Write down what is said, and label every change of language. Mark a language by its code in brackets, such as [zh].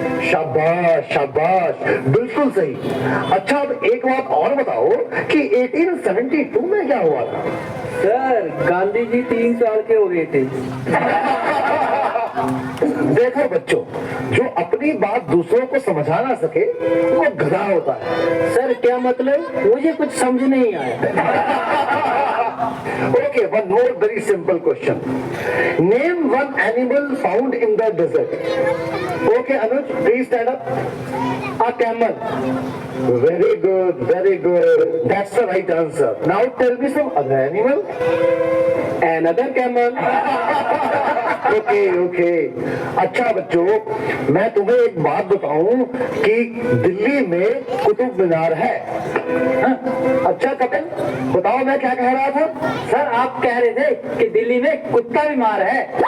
[hi] शाबाश शाबाश, बिल्कुल सही। अच्छा अब एक बात और बताओ कि 1872 में क्या हुआ था? सर गांधी जी 3 साल के हो गए थे। देखो बच्चों, जो अपनी बात दूसरों को समझा ना सके वो गधा होता है। सर क्या मतलब? मुझे कुछ समझ नहीं आया। [en] Okay, one more very simple question. Name one animal found in the desert. Okay, Anuj, please stand up. A camel. Very good, very good. That's the right answer. Now tell me some other animal. Another camel. Okay okay. [hi] अच्छा बच्चों, मैं तुम्हें एक बात बताऊं कि दिल्ली में कुतुब मीनार है। हाँ? अच्छा कपिल, बताओ मैं क्या कह रहा था? सर आप कह रहे थे कि दिल्ली में कुत्ता बीमार है।